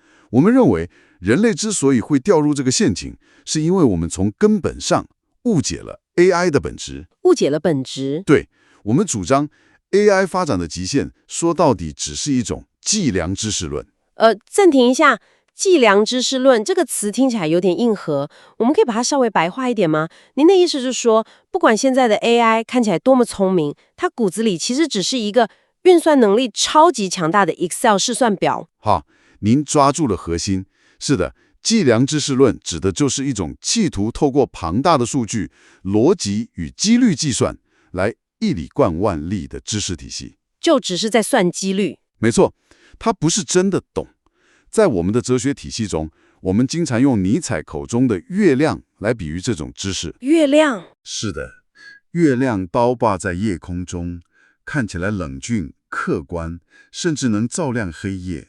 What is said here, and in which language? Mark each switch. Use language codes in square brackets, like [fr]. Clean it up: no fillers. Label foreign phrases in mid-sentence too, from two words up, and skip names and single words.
[zh] 我們認為，人類之所以會掉入這個陷阱，是因為我們從根本上誤解了 AI 的本質。誤解了本質。對，我們主張 AI 發展的極限，說到底只是一種計量知識論。暫停一下。計量知識論這個詞聽起來有點硬核，我們可以把它稍微白話一點嗎？您的意思是說，不管現在的 AI 看起來多麼聰明，它骨子裡其實只是一個運算能力超級強大的 Excel 試算表。好，您抓住了核心。是的，計量知識論指的就是一種企圖透過龐大的數據、邏輯與幾率計算來一以貫萬利的知識體系。就只是在算幾率。沒錯，它不是真的懂。在我們的哲學體系中，我們經常用尼采口中的月亮來比喻這種知識。月亮？是的，月亮高掛在夜空中，看起來冷峻、客觀，甚至能照亮黑夜。